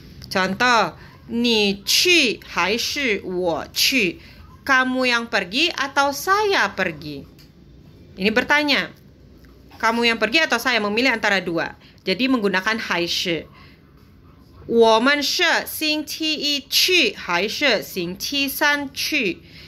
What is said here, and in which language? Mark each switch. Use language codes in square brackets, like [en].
[zh] Contoh, 你去还是我去? [id] Kamu yang pergi atau saya pergi? Ini bertanya. Kamu yang pergi atau saya, memilih antara dua. Jadi menggunakan 还是. [zh] 我们是星期一去还是星期三去?